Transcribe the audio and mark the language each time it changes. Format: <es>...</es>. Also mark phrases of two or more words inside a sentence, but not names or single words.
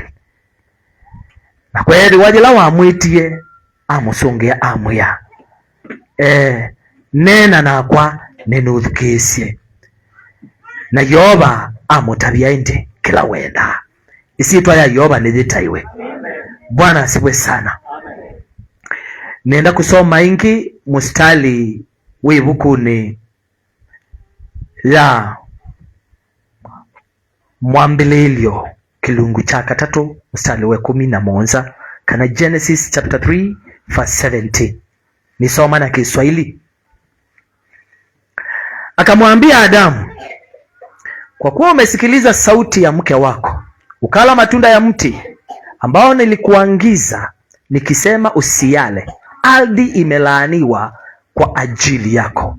<kam>Na kweli wathila wamwitie amusungia amwia, "Nena nakwa ninuthikisie." Na Yehova amutabia indi kila wenda. Isitwa ya Yehova nithitaiwe.</kam> <sw>Bwana asifiwe sana.</sw> <kam>Nenda kusoma ingi mustali wibukuni ya Mwambililio kilungu cha katatu</kam> <sw>mstari wa 11</sw> <kam>kana</kam> <en>Genesis chapter 3 verse 17.</en> <kam>Nisoma na Kiswahili.</kam> <sw>Akamwambia Adamu, "Kwa kuwa umesikiliza sauti ya mke wako, ukala matunda ya mti ambao nilikuagiza nikisema usiyale, ardhi imelaaniwa kwa ajili yako.</sw>